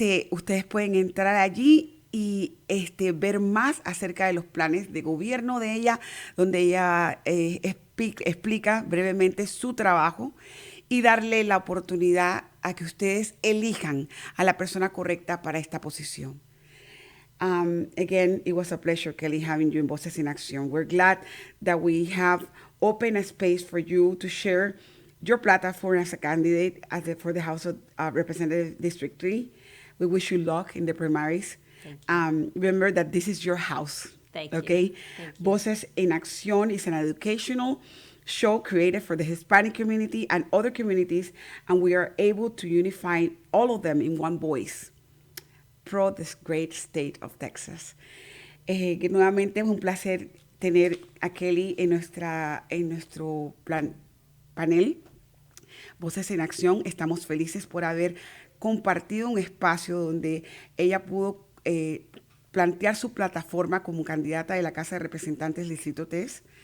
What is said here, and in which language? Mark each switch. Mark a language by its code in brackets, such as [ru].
[es] Ustedes pueden entrar allí y ver más acerca de los planes de gobierno de ella, donde ella explica brevemente su trabajo y darle la oportunidad a que ustedes elijan a la persona correcta para esta posición. [en] Again, it was a pleasure, Kelly, having you in Voces En Accion. We're glad that we have opened a space for you to share your platform as a candidate for the House of Representatives District 3. We wish you luck in the primaries. Remember that this is your house. Thank you. Okay? Thank you. Voces En Accion is an educational show created for the Hispanic community and other communities, and we are able to unify all of them in one voice pro this great state of Texas. [es] Que nuevamente es un placer tener a Kelly en nuestro panel. Voces en Acción, estamos felices por haber compartido un espacio donde ella pudo plantear su plataforma como candidata de la Casa de Representantes Distrito 3.